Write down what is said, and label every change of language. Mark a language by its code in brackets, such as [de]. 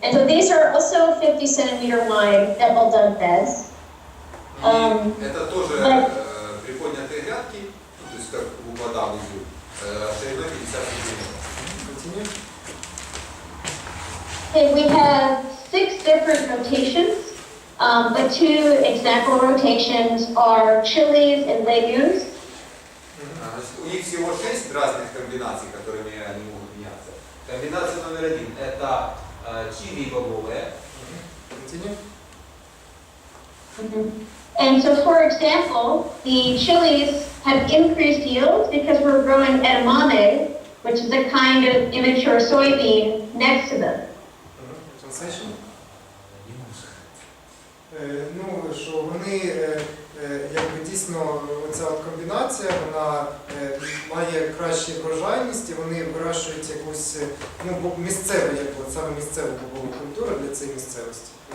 [en] And so these are also 50 centimeter wide double dug beds. [ru] Это тоже приподнятые грядки, то есть как вода внизу, шириной 50 сантиметров. [en] Continue. Okay, we have 6 different rotations, but 2 example rotations are chilies and legumes. [ru] У них всего 6 разных комбинаций, которыми они могут меняться. Комбинация номер 1 – это чили и бобовые. [en] Continue. And so, for example, the chilies have increased yield because we're growing edamame, which is a kind of immature soybean, next to them. Translation. [uk] Ну, що вони, якби дійсно, оця от комбінація, вона має кращу врожайність, і вони вирощують якусь, ну, місцеву, якби, саме місцеву бобову культуру для цієї місцевості.